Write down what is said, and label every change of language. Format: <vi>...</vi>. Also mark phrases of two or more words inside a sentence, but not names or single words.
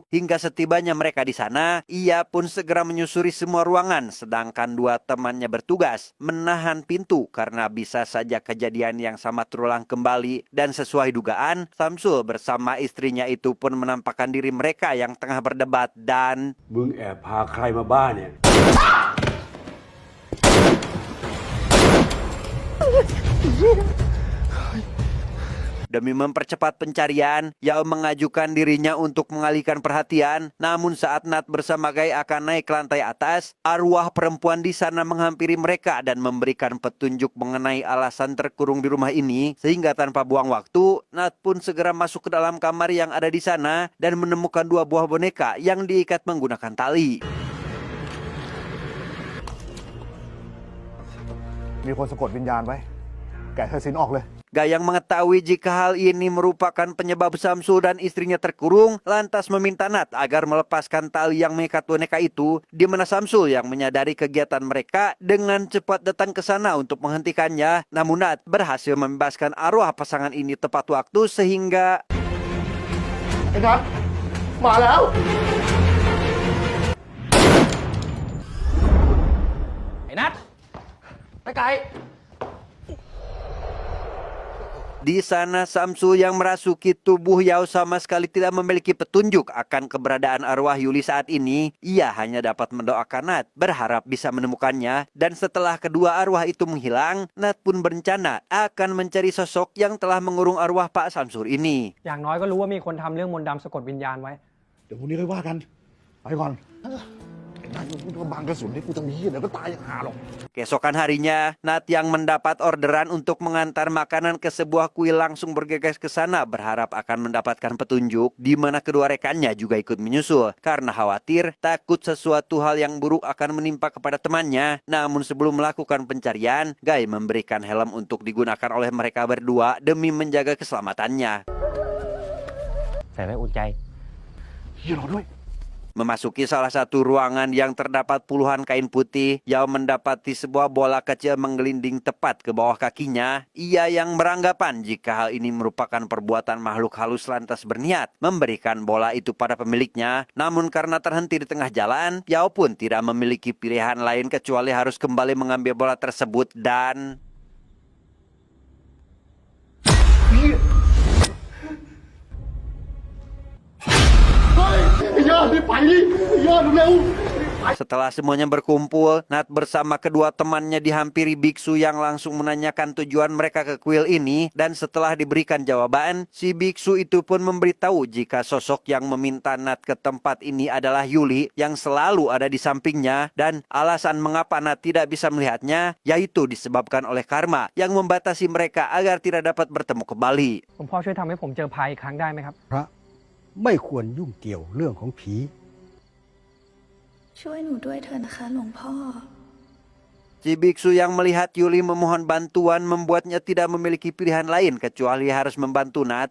<id>Hingga setibanya mereka di sana, ia pun segera menyusuri semua ruangan, sedangkan dua temannya bertugas menahan pintu karena bisa saja kejadian yang sama terulang kembali. Dan sesuai dugaan, Samsul bersama istrinya itu pun menampakkan diri mereka yang tengah berdebat dan...</id> <th>มึงแอบพาใครมาบ้านเนี่ย</th> <id>Demi mempercepat pencarian, Yao mengajukan dirinya untuk mengalihkan perhatian. Namun saat Nat bersama Gai akan naik ke lantai atas, arwah perempuan di sana menghampiri mereka dan memberikan petunjuk mengenai alasan terkurung di rumah ini. Sehingga tanpa buang waktu, Nat pun segera masuk ke dalam kamar yang ada di sana dan menemukan dua buah boneka yang diikat menggunakan tali.</id> <th>มีคนสะกดวิญญาณไว้แกะเธอสินออกเลย</th> <id>Gai yang mengetahui jika hal ini merupakan penyebab Samsul dan istrinya terkurung, lantas meminta Nat agar melepaskan tali yang mengikat boneka itu, di mana Samsul yang menyadari kegiatan mereka dengan cepat datang ke sana untuk menghentikannya. Namun Nat berhasil membebaskan arwah pasangan ini tepat waktu sehingga...</id> <th>ไอ้นัทมาแล้ว ไอ้นัทไปไกล</th> <id>Di sana Samsu yang merasuki tubuh Yao sama sekali tidak memiliki petunjuk akan keberadaan arwah Yuli saat ini. Ia hanya dapat mendoakan Nat, berharap bisa menemukannya. Dan setelah kedua arwah itu menghilang, Nat pun berencana akan mencari sosok yang telah mengurung arwah Pak Samsur ini.</id> <th>อย่างน้อยก็รู้ว่ามีคนทำเรื่องมนต์ดำสะกดวิญญาณไว้ เดี๋ยวพรุ่งนี้ค่อยว่ากัน ไปก่อนไอ้นายมึงก็บังกระสุนให้กูทำนี้เดี๋ยวก็ตายอย่างห่าหรอก</th> <id>Keesokan harinya, Nat yang mendapat orderan untuk mengantar makanan ke sebuah kuil langsung bergegas ke sana berharap akan mendapatkan petunjuk di mana kedua rekannya juga ikut menyusul karena khawatir takut sesuatu hal yang buruk akan menimpa kepada temannya. Namun sebelum melakukan pencarian, Guy memberikan helm untuk digunakan oleh mereka berdua demi menjaga keselamatannya.</id> <th>ใส่ไว้อุ่นใจ เฮียรอด้วย</th> <id>Memasuki salah satu ruangan yang terdapat puluhan kain putih, Yao mendapati sebuah bola kecil menggelinding tepat ke bawah kakinya. Ia yang beranggapan jika hal ini merupakan perbuatan makhluk halus lantas berniat memberikan bola itu pada pemiliknya. Namun karena terhenti di tengah jalan, Yao pun tidak memiliki pilihan lain kecuali harus kembali mengambil bola tersebut dan...</id> <th>เฮ้ยไอ้ยอดรีบไปดิไอ้ยอดเร็ว</th> <id>Setelah semuanya berkumpul, Nat bersama kedua temannya dihampiri biksu yang langsung menanyakan tujuan mereka ke kuil ini. Dan setelah diberikan jawaban, si biksu itu pun memberitahu jika sosok yang meminta Nat ke tempat ini adalah Yuli yang selalu ada di sampingnya. Dan alasan mengapa Nat tidak bisa melihatnya, yaitu disebabkan oleh karma yang membatasi mereka agar tidak dapat bertemu kembali.</id> <th>หลวงพ่อช่วยทำให้ผมเจอพายอีกครั้งได้ไหมครับ พระไม่ควรยุ่งเกี่ยวเรื่องของผี ช่วยหนูด้วยเถอะนะคะหลวงพ่อ</th> <id>Si biksu yang melihat Yuli memohon bantuan membuatnya tidak memiliki pilihan lain kecuali harus membantu Nat.</id>